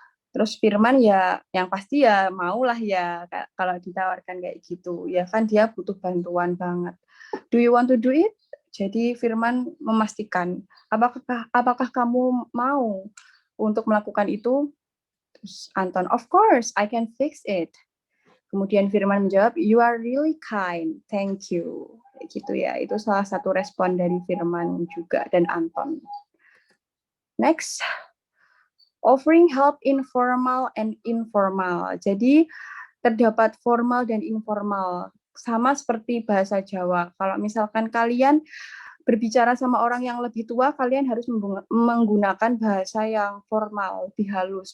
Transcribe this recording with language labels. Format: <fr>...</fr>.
<id>Terus Firman ya, yang pasti ya maulah ya kalau ditawarkan kayak gitu. Ya kan dia butuh bantuan banget.</id> <en>Do you want to do it?</en> <id>Jadi Firman memastikan, apakah kamu mau untuk melakukan itu? Terus Anton,</id> <en>of course, I can fix it.</en> <id>Kemudian Firman menjawab,</id> <en>you are really kind, thank you.</en> <id>Kayak gitu ya, itu salah satu respon dari Firman juga dan Anton.</id> <en>Next, offering help informal and informal.</en> <id>Jadi terdapat formal dan informal. Sama seperti bahasa Jawa. Kalau misalkan kalian berbicara sama orang yang lebih tua, kalian harus menggunakan bahasa yang formal, lebih halus.</id>